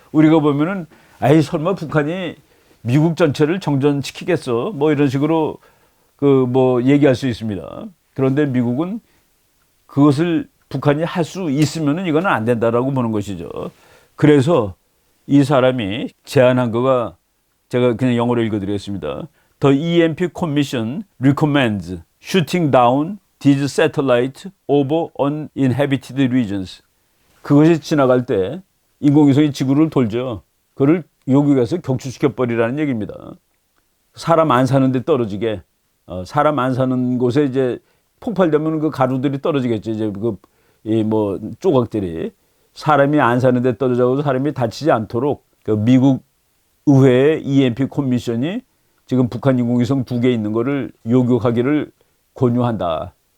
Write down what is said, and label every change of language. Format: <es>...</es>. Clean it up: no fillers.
<ko>우리가 보면은 아이 설마 북한이 미국 전체를 정전시키겠어? 뭐 이런 식으로 얘기할 수 있습니다. 그런데 미국은 그것을 북한이 할 수 있으면은 이거는 안 된다라고 보는 것이죠. 그래서 이 사람이 제안한 거가 제가 그냥 영어로 읽어드리겠습니다.</ko> <en>The EMP Commission recommends shooting down these satellites over uninhabited regions.</en> <ko>그것이 지나갈 때 인공위성이 지구를 돌죠. 그걸 요격해서 격추시켜버리라는 얘기입니다. 사람 안 사는 데 떨어지게, 사람 안 사는 곳에 이제 폭발되면 그 가루들이 떨어지겠죠. 이제 조각들이. 사람이 안 사는 데 떨어져서 사람이 다치지 않도록 미국 의회의 EMP 커미션이 지금 북한 인공위성 2개 있는 거를 요격하기를 권유한다.</ko>